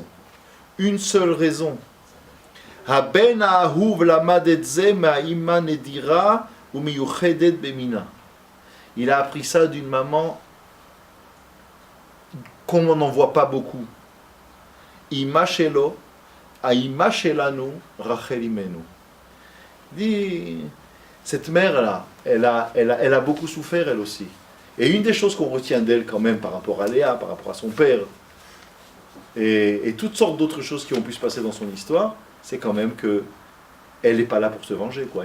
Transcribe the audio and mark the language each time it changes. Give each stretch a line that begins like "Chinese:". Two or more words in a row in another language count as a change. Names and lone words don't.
French: Une seule raison. Il a appris ça d'une maman qu'on n'en voit pas beaucoup.
Hebrew: אמא שלו, האמא שלנו, רחל אמנו.
French: Dit, cette mère-là, elle a beaucoup souffert elle aussi. Et une des choses qu'on retient d'elle quand même par rapport à Léa, par rapport à son père, et toutes sortes d'autres choses qui ont pu se passer dans son histoire, c'est quand même que elle n'est pas là pour se venger, quoi.